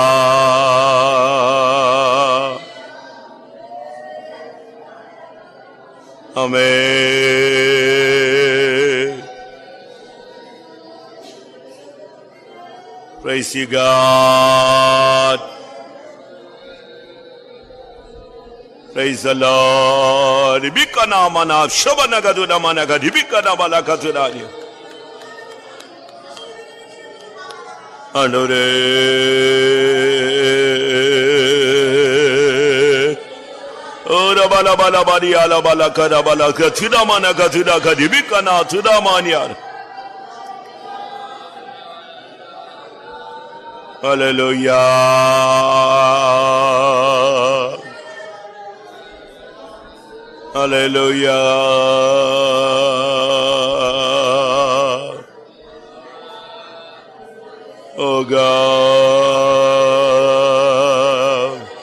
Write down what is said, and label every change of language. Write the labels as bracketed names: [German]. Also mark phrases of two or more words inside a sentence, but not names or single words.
[English] Amen. Praise you, God. Praise the Lord. Ibikana mana shobana gaduna mana gad ibikana bala katudani. Anore ora bala bala bari ala bala kada bala katuna mana katuna gad ibikana tudamaniya. Hallelujah. Hallelujah. Oh God.